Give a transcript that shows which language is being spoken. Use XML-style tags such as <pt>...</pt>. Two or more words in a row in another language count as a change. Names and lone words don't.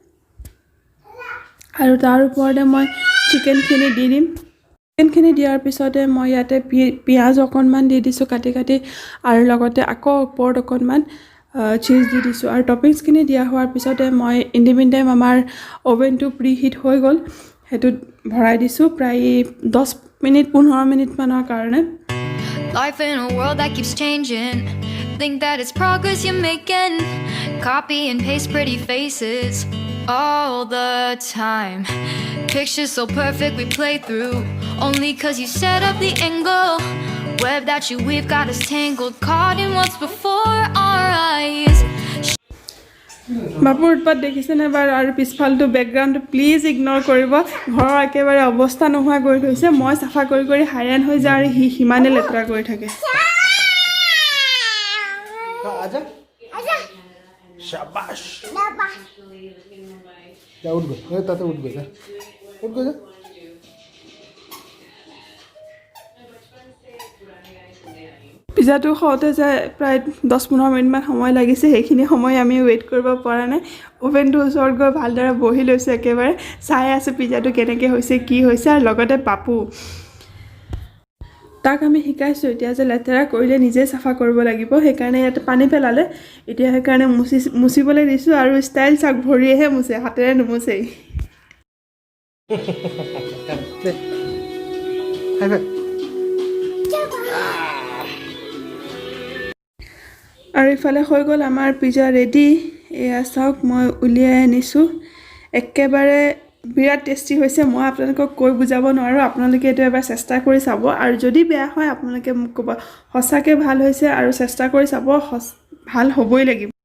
<as>আৰু তাৰ ওপৰতে মই চিকেনখিনি দি দিম চিকেনখিনি দিয়াৰ পিছতে মই ইয়াতে পিঁয়াজ অকণমান দি দিছোঁ কাটি আৰু লগতে আকৌ ওপৰত অকণমান চীজ দি দিছোঁ আৰু টপিংছখিনি দিয়া হোৱাৰ পিছতে মই</as> <en>in the mean time</en> <as>আমাৰ অভেনটো</as> <en>pre heat</en> <as>হৈ গ'ল সেইটোত ভৰাই দিছোঁ প্ৰায় 10 মিনিট 15 মিনিটমানৰ কাৰণে</as> <en>Life in a world that keeps changing. Think that it's progress you're making. Copy and paste pretty faces all the time. Pictures so perfect we play through. Only cause you set up the angle. Web that you weave got us tangled. Caught in what's before our eyes.</en> <as>বাপুৰ উৎপাত দেখিছেনে বাৰু আৰু পিছফালটো বেকগ্ৰাউণ্ডটো</as> <en>please ignore</en> <as>কৰিব ঘৰৰ একেবাৰে অৱস্থা নোহোৱা কৰি থৈছে মই চাফা কৰি কৰি হাইৰাণ হৈ যাওঁ আৰু সি সিমানে লেতেৰা কৰি থাকে</as> <hi>आजा शाबाश जा उठ गो ताते उठ गो जा उठ गो जा</hi> <as>পিজ্জাটো খাওঁতে যায় প্ৰায় 10-15 মিনিটমান সময় লাগিছে সেইখিনি সময় আমি ৱেইট কৰিব পৰা নাই অভেনটো ওচৰত গৈ ভালদৰে বহি লৈছোঁ একেবাৰে চাই আছোঁ পিজ্জাটো কেনেকৈ হৈছে কি হৈছে আৰু লগতে পাপু তাক আমি শিকাইছোঁ এতিয়া যে লেতেৰা কৰিলে নিজে চাফা কৰিব লাগিব সেইকাৰণে ইয়াতে পানী পেলালে এতিয়া সেইকাৰণে মুচিবলৈ দিছোঁ আৰু ষ্টাইল চাক ভৰিয়েহে মুচে হাতেৰে নুমুচেই</as> <en>hi bye</en> <as>আৰু ইফালে হৈ গ'ল আমাৰ পিজ্জা ৰেডি এয়া চাওক মই উলিয়াই আনিছোঁ একেবাৰে বিৰাট টেষ্টি হৈছে মই আপোনালোকক কৈ বুজাব নোৱাৰোঁ আপোনালোকে এইটো এবাৰ চেষ্টা কৰি চাব আৰু যদি বেয়া হয় আপোনালোকে মোক ক'ব সঁচাকৈ ভাল হৈছে আৰু চেষ্টা কৰি চাব ভাল হ'বই লাগিব</as>